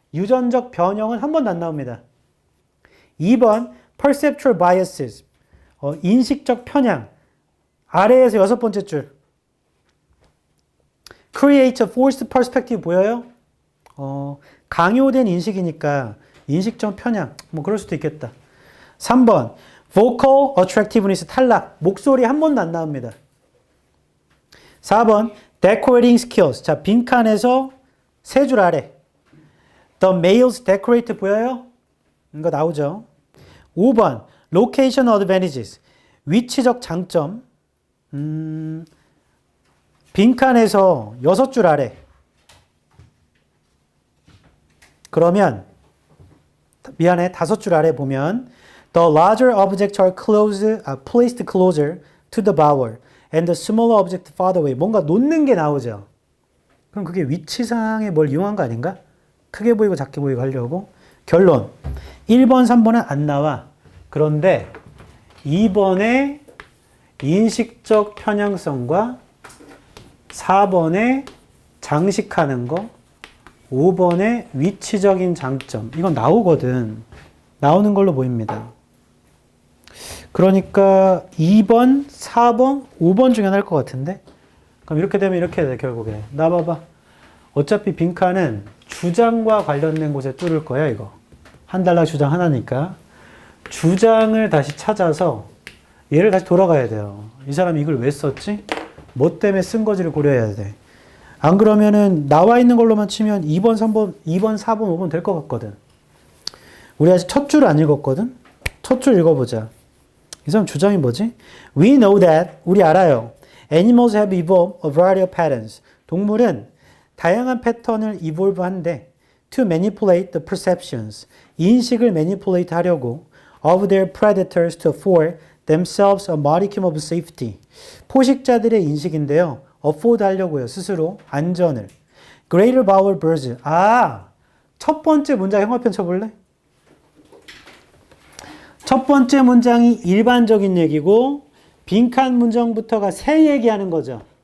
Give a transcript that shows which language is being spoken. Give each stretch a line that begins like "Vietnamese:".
Korean: 유전적 변형은 한 번도 안 나옵니다. 2번
English: perceptual biases
Korean: 인식적 편향 아래에서 6번째 줄
English: create a forced perspective
Korean: 보여요? 강요된 인식이니까 인식적 편향. 뭐 그럴 수도 있겠다. 3번.
English: vocal attractiveness
Korean: 탈락. 목소리 한 번도 안 나옵니다. 4번.
English: decorating skills.
Korean: 자, 빈칸에서 세 줄 아래.
English: The males decorate
Korean: 보여요? 이거 나오죠. 5번. location advantages. 위치적 장점. 빈칸에서 6줄 아래. 그러면 미안해. 5줄 아래 보면
English: the larger objects are placed closer to the bower and the smaller object farther away.
Korean: 뭔가 놓는 게 나오죠. 그럼 그게 위치상에 뭘 이용한 거 아닌가? 크게 보이고 작게 보이고 하려고. 결론. 1번, 3번은 안 나와. 그런데 2번의 인식적 편향성과 4번의 장식하는 거, 5번의 위치적인 장점. 이건 나오거든. 나오는 걸로 보입니다. 그러니까 2번, 4번, 5번 중에 하나일 것 같은데? 그럼 이렇게 되면 이렇게 돼, 결국에. 나 봐봐. 어차피 빈칸은 주장과 관련된 곳에 뚫을 거야, 이거. 한 달락 주장 하나니까. 주장을 다시 찾아서 얘를 다시 돌아가야 돼요. 이 사람이 이걸 왜 썼지? 뭐 때문에 쓴 거지를 고려해야 돼. 안 그러면은 나와 있는 걸로만 치면 2번, 3번, 2번, 4번, 5번 될 것 같거든. 우리 아직 첫 줄을 안 읽었거든? 첫 줄 읽어보자. 이 사람 주장이 뭐지?
English: We know that,
Korean: 우리 알아요.
English: Animals have evolved a variety of patterns.
Korean: 동물은 다양한 패턴을 evolve 한대.
English: To manipulate the perceptions.
Korean: 인식을
English: manipulate
Korean: 하려고
English: of their predators to afford themselves a modicum of safety.
Korean: 포식자들의 인식인데요. afford 하려고요. 스스로 안전을.
English: Greater bower birds.
Korean: 첫 번째 문장 형화편 쳐볼래? 첫 번째 문장이 일반적인 얘기고 빈칸 문장부터가 새 얘기하는 거죠.